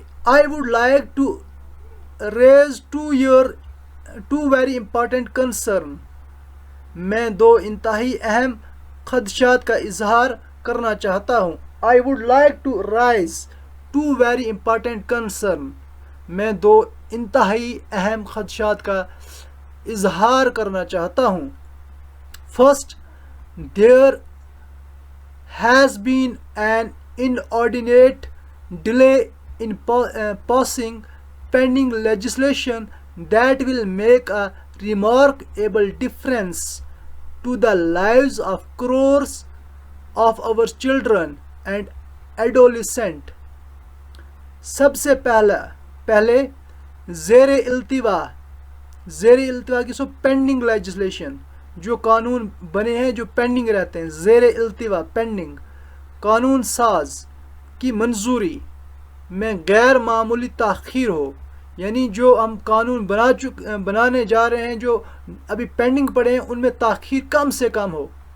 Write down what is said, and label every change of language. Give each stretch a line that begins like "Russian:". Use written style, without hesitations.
English: I would like to raise two very important concern.
Urdu: میں دو انتہائی اہم خدشات کا اظہار کرنا چاہتا ہوں.
English: I would like to raise two very important concern.
Urdu: میں دو انتہائی اہم خدشات کا اظہار کرنا چاہتا ہوں.
English: First, there has been an inordinate delay in passing pending legislation that will make a remarkable difference to the lives of crores of our children and adolescents.
Urdu: سب سے پہلے زیر التوا کی سو پینڈنگ لیجسلیشن، جو قانون بنے ہیں جو پینڈنگ رہتے ہیں، زیر التوا پینڈنگ، قانون ساز کی منظوری میں غیر معمولی تاخیر ہو، یعنی جو ہم قانون بنانے جا رہے ہیں جو ابھی پینڈنگ پڑے ہیں ان میں تاخیر کم سے کم ہو،